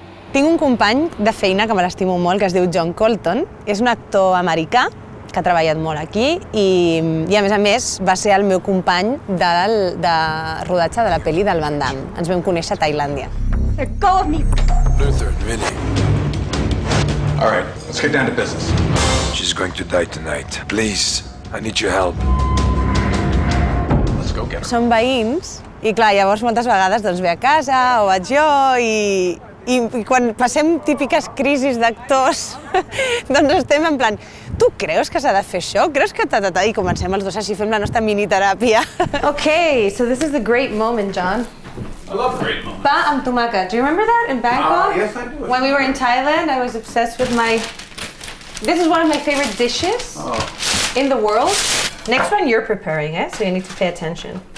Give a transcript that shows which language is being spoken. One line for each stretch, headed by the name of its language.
Catalan: Tinc un company de feina que me l'estimo molt, que es diu John Colton. És un actor americà que ha treballat molt aquí i a més, va ser el meu company de rodatge de la pel·li del Van Damme. Ens vam conèixer a Tailàndia.
English: Let go of me! Luther and Vinny. All right, let's get down to business. She's going to die tonight. Please, I need your help. Let's go get her.
Catalan: Som veïns i clar, llavors moltes vegades ve a casa o vaig jo i quan passem típiques crisis d'actors, doncs estem en plan, tu creus que s'ha de fer això? Creus que ta-ta-ta? I comencem els dos així, fem la nostra miniteràpia.
English: Okay, so this is the great moment, John. I love great moments.
Catalan: Pa amb tomàquet.
English: Do you remember that in Bangkok? Yes, I do. When we were in Thailand, I was obsessed with This is one of my favorite dishes in the world. Next one you're preparing, so you need to pay attention.